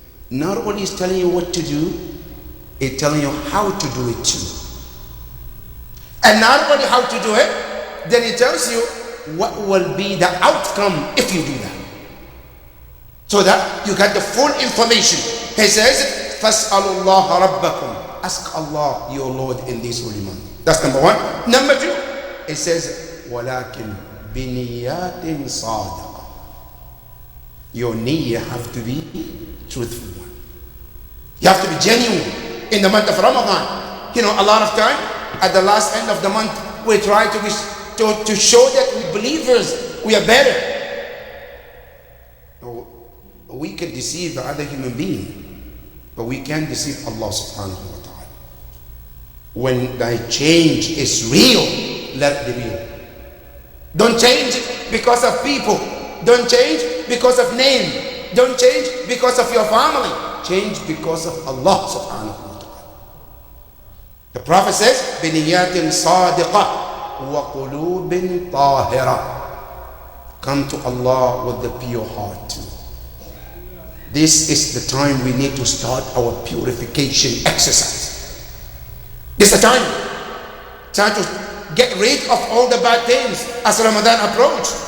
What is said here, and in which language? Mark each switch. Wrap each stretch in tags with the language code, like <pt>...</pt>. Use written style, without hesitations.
<en>Not only is telling you what to do, he's telling you how to do it too. And not only how to do it, then he tells you what will be the outcome if you do that. So that you get the full information. He says,</en> <ar>فَاسْأَلُوا اللَّهَ رَبَّكُمْ.</ar> <en>Ask Allah, your Lord, in this holy month. That's number one. Number two, it says,</en> <ar>وَلَكِنْ بِنِيَّاتٍ صَادِقَةٍ.</ar> <en>Your niyyah have to be truthful one. You have to be genuine in the month of Ramadan. You know, a lot of time at the last end of the month, we try to show that we believers, we are better. We can deceive the other human being, but we can't deceive Allah subhanahu wa ta'ala. When thy change is real, let it be real. Don't change because of people. Don't change because of name. Don't change because of your family. Change because of Allah subhanahu wa ta'ala. The Prophet says,</en> <ar>بِنِيَّةٍ صَادِقَةٍ وَقُلُوبٍ طَاهِرَةٍ.</ar> <en>Come to Allah with the pure heart too. This is the time we need to start our purification exercise. This is the time. Time to get rid of all the bad things as Ramadan approaches.</en>